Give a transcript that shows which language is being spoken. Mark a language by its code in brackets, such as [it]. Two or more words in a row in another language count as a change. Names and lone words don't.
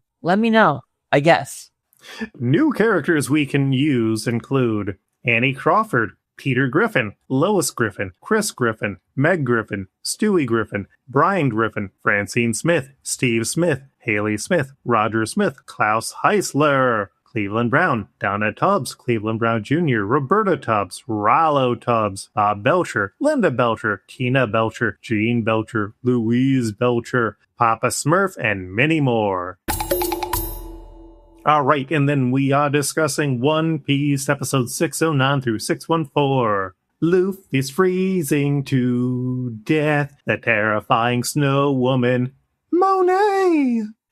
[en] Let me know, I guess. New characters we can use include Annie Crawford, Peter Griffin, Lois Griffin, Chris Griffin, Meg Griffin, Stewie Griffin, Brian Griffin, Francine Smith, Steve Smith, Haley Smith, Roger Smith, Klaus Heisler, Cleveland Brown, Donna Tubbs, Cleveland Brown Jr., Roberta Tubbs, Rollo Tubbs, Bob Belcher, Linda Belcher, Tina Belcher, Jean Belcher, Louise Belcher, Papa Smurf, and many more. All right, and then we are discussing One Piece episode 609 through 614. Luffy's freezing to death, the terrifying snow woman, Monet.